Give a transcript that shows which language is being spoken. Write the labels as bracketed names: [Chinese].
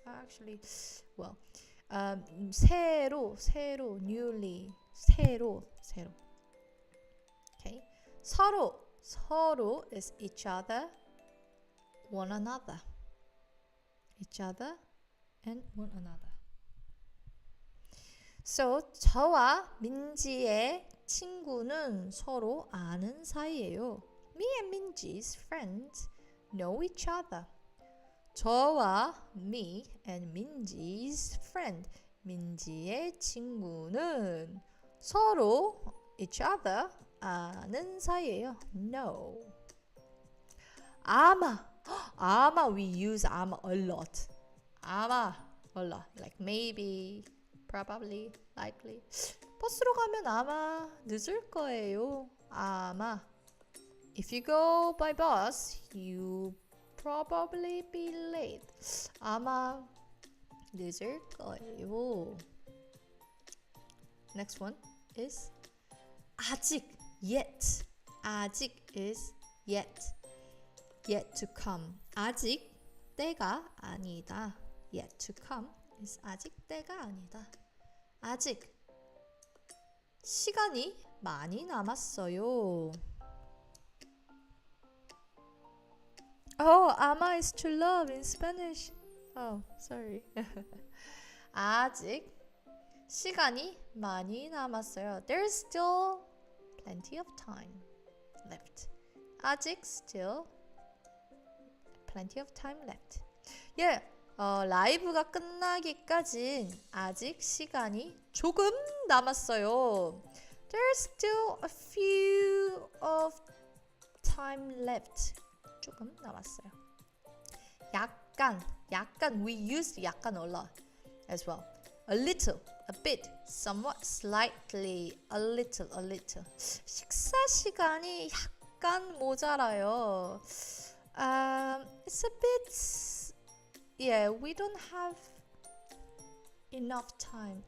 [English] Actually, well, 새로, newly, 새로. Okay. 서로 is each other, one another. Each other and one another. [Korean] So 저와 민지의 친구는 서로 아는 사이예요. [English] Me and Minji's friends know each other. [Korean] 저와 [English] me and Minji's friend, [Korean] 민지의 친구는 서로 [English] each other [Korean] 아는 사이예요. [English] No. 아마 we use 아마 a lot. 아마 a lot. Like maybe, probably, likely. [Korean] 버스로 가면 아마 늦을 거예요. 아마. [English] If you go by bus, you probably be late. [Korean] 아마 늦을 거예요. [English] Next one is 아직, yet. 아직 is yet. Yet to come. [Korean] 아직 때가 아니다. [English] Yet to come is [Korean] 아직 때가 아니다. 아직 시간이 많이 남았어요. [English] Oh, ama is to love in Spanish. Oh, sorry. [Korean] 아직 시간이 많이 남았어요. [English] There's still plenty of time left. 아직 still plenty of time left. [Korean] Yeah, 라이브가 끝나기까진 아직 시간이 조금 남았어요. [English] There's still a few of time left. [Korean] 조금 남았어요. [English] 약간 we use 약간 a lot as well. A little, a bit, somewhat, slightly, a little. [Korean] 식사 시간이 약간 모자라요. [English] It's a bit, yeah, we don't have enough time.